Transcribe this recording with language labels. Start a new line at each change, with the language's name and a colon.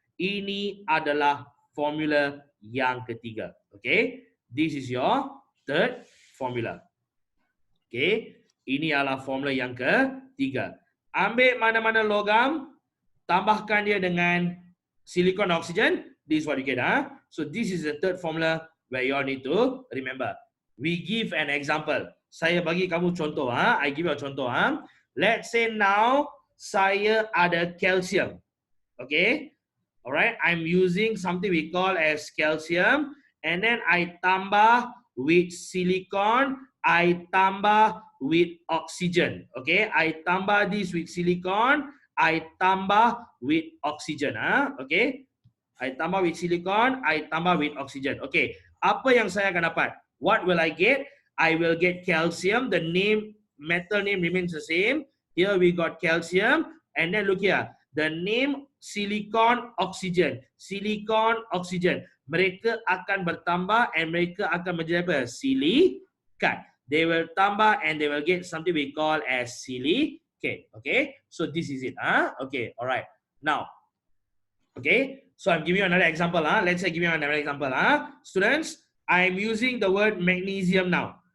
Malay: Ini adalah formula yang ketiga. Okay.
English: This is your third formula. Okay.
Malay: Ini adalah formula yang ketiga. Ambil mana-mana logam, tambahkan dia dengan silicon oxygen.
English: This is what you get. So this is the third formula where you all need to remember. We give an example.
Malay: Saya bagi kamu contoh.
English: I give you a contoh. Let's say now
Malay: saya ada
English: calcium. Okay. Alright. I'm using something we call as calcium. And then I tambah with silicon. I tambah with oxygen. Okay, I tambah this with silicon. I tambah with oxygen. Okay, I tambah with silicon. I tambah with oxygen. Okay,
Malay: apa yang saya akan dapat?
English: What will I get? I will get calcium. The name, metal name remains the same. Here we got calcium. And then look here. The name silicon oxygen. Silicon oxygen.
Malay: Mereka akan bertambah and mereka akan menjadi apa? Silikat.
English: They will tambah and they will get something we call as silicate. Okay. So this is it. Okay. All right. Now, okay. So I'm giving you another example. Let's say give you another example. Students, I'm using the word magnesium now.